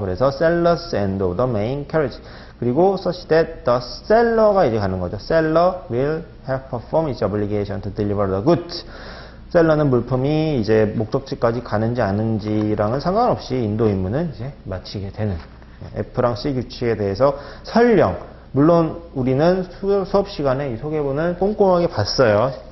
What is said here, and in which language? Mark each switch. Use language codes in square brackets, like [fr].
[ko] 그래서 [en] seller's end of the main carriage. [ko] 그리고 [en] such that the seller가 [ko] 이제 가는 거죠. [en] Seller will have performed its obligation to deliver the goods. [ko] 셀러는 물품이 이제 목적지까지 가는지 아닌지랑은 상관없이 인도 임무는 이제 마치게 되는. F랑 C 규칙에 대해서 설령 물론 우리는 수업 시간에 이 소개문을 꼼꼼하게 봤어요.